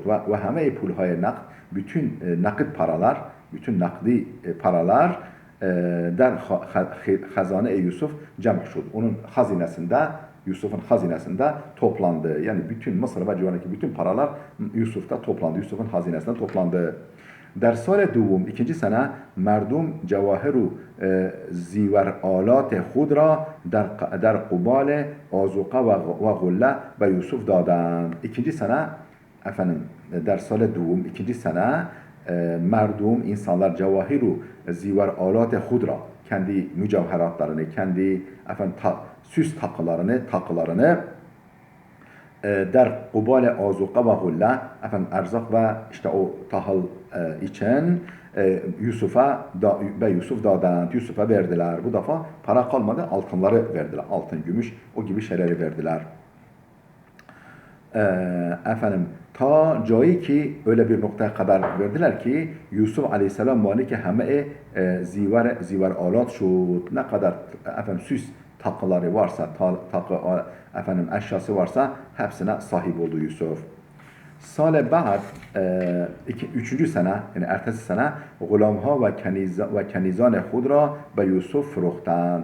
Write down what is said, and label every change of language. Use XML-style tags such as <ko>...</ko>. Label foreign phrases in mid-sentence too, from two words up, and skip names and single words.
<fa>و همه پول‌های نقد,</fa> <tr>bütün nakit paralar, bütün nakdi paralar</tr> <fa>در خزانه یوسف جمع شد.</fa> <tr>Onun hazinesinde, Yusuf'un hazinesinde toplandı. Yani bütün Mısır ve civarındaki bütün paralar Yusuf'ta toplandı. Yusuf'un hazinesinde toplandı.</tr> <fa>در سال دوم</fa> <tr>ikinci sene</tr> <fa>مردم جواهر و زیور آلات خود را در قبال آذوقه و غله به یوسف دادند.</fa> <tr>ikinci sene efendim</tr> <fa>در سال دوم</fa> <tr>ikinci sene merdum insanlar</tr> <fa>جواهر زیور آلات خود را</fa> <tr>kendi mücevheratlarını, kendi süs takılarını</tr> <fa>در قبال آذوقه و غله</fa> <tr>erzak ve işte o tahıl için Yusuf dadan Yusuf'a verdiler. Bu defa para kalmadı, altınları verdiler. Altın, gümüş, o gibi şeyleri verdiler.</tr> <fa>تا جایی که</fa> <tr>öyle bir noktaya kadar verdiler ki Yusuf Aleyhisselam</tr> <fa>مالک همه زیور آلات شد.</fa> <tr>Ne kadar süs takıları varsa, eşyası varsa hepsine sahip oldu Yusuf.</tr> <fa>سال بعد 3.</fa> <tr>sene yani ertesi sene</tr> <fa>غلام‌ها و کنیزان خود را به یوسف فروختند.</fa>